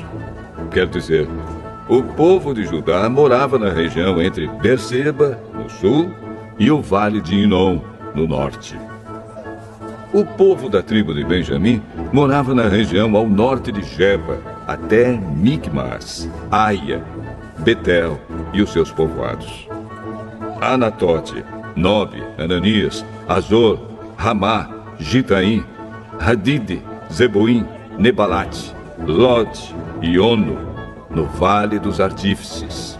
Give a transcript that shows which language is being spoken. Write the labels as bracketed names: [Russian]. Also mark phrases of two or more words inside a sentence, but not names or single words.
[Portuguese] Quer dizer, o povo de Judá morava na região entre Berseba, no sul, e o vale de Inom, no norte. O povo da tribo de Benjamim morava na região ao norte de Geba, até Micmas, Aia, Betel e os seus povoados. Anatote, Nobe, Ananias, Azor, Ramá, Gitaim, Hadide, Zeboim, Nebalate, Lod e Ono, no Vale dos Artífices.